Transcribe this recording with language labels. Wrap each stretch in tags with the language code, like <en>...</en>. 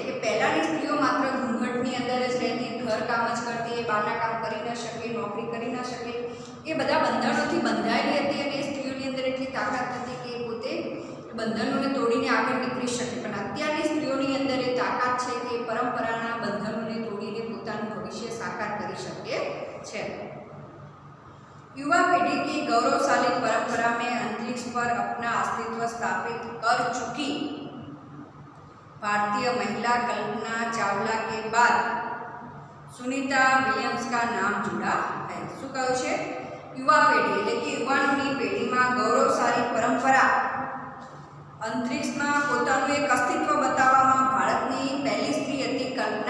<gu>કે પહેલાંની સ્ત્રીઓ માત્ર ઘૂંઘટની અંદર જ રહેતી, ઘર કામ જ કરતી, એ બહારના કામ કરી ન શકે, નોકરી કરી ન શકે, એ બધા બંધનોથી બંધાયેલી હતી અને એ સ્ત્રીઓની અંદર એટલી તાકાત હતી કે એ પોતે બંધનોને તોડીને આગળ નીકળી શકે. પણ અત્યારની સ્ત્રીઓની અંદર એ તાકાત છે કે પરંપરાના બંધનોને તોડીને પોતાનું ભવિષ્ય સાકાર કરી શકે છે.</gu> <hi>युवा पीढ़ी की गौरवशाली परंपरा में अंतरिक्ष पर अपना अस्तित्व स्थापित कर चुकी भारतीय महिला कल्पना चावला के बाद सुनीता विलियम्स का नाम जुड़ा है.</hi> <gu>શું કહ્યું છે? યુવા પેઢી એટલે કે યુવાનોની પેઢીમાં ગૌરવશાળી પરંપરા અંતરિક્ષમાં પોતાનું એક અસ્તિત્વ બતાવવામાં ભારતની પહેલી સ્ત્રી હતી</gu>